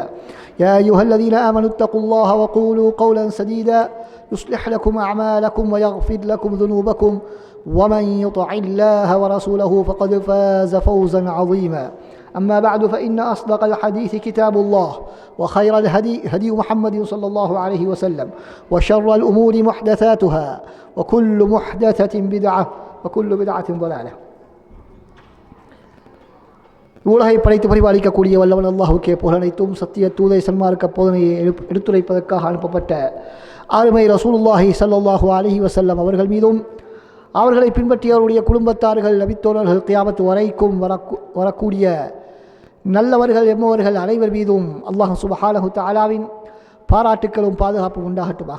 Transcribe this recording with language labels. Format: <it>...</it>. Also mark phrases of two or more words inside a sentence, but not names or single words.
<ar>يا أيها الذين آمنوا اتقوا الله وقولوا قولا سديدا يصلح لكم أعمالكم ويغفر لكم ذنوبكم ومن يطع الله ورسوله فقد فاز فوزا عظيما. أما بعد فإن أصدق الحديث كتاب الله وخير الهدي هدي محمد صلى الله عليه وسلم وشر الأمور محدثاتها وكل محدثة بدعة وكل بدعة ضلالة.</ar> <ta>உலகை படைத்து பரிபாலிக்கக்கூடிய வல்லவன் அல்லாஹ்வுக்கே புகழனைத்தும் சத்திய தூதை சன்மார்க்க போதனையை எடுத்துரைப்பதற்காக அனுப்பப்பட்ட அருமை ரசூலுல்லாஹி</ta> <ar>صلى الله عليه وسلم</ar> <ta>அவர்கள் மீதும் அவர்களை பின்பற்றியவருடைய குடும்பத்தார்கள் நபித்தோழர்கள் கியாமத் வரைக்கும் வரக்கூடிய நல்லவர்கள் எம்மவர்கள் அனைவர் மீதும்</ta> <ar>الله سبحانه وتعالى</ar> <ta>பாராட்டுக்களும் பாதுகாப்பும் உண்டாகட்டுமாக.</ta>